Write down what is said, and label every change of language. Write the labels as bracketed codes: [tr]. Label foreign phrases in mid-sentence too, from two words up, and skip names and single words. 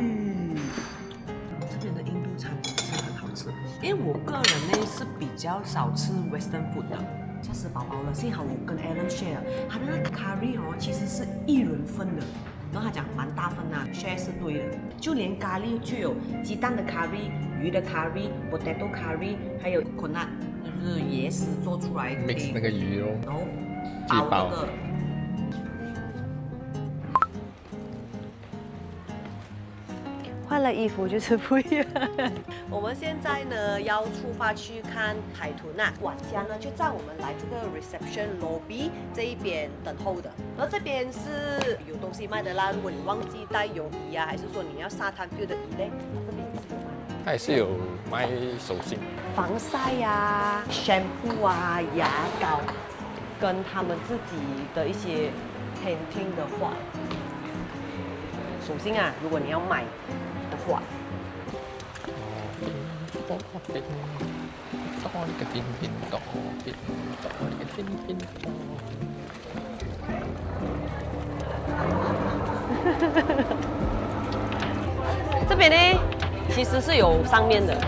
[zh] 這邊的印度餐是很好吃，因為我個人呢是比較少吃 [en] Western food [zh] 的。嚇死寶寶了！幸好我跟 Alan share， 他的那個 curry 哦，其實是1人份的，然後他講蠻大份啊 ，share 是對的。就連咖喱就有雞蛋的 curry、魚的 curry、 [en] potato curry， [zh] 還有 coconut，就是椰絲做出來 mix 那個魚肉，然後包那個。換了衣服就是不一樣。我們現在呢要出發去看海豚啊，管家呢就在我們來這個 [en] reception lobby [zh] 這一邊等候的。然後這邊是有東西賣的啦，如果你忘記帶泳衣啊，還是說你要沙灘 feel 的衣呢，這邊也是有賣。它也是有賣手信、防曬啊、shampoo 啊、牙膏，跟他們自己的一些 painting 的話，手信啊，如果你要買的話。這邊呢，其實是有上面的。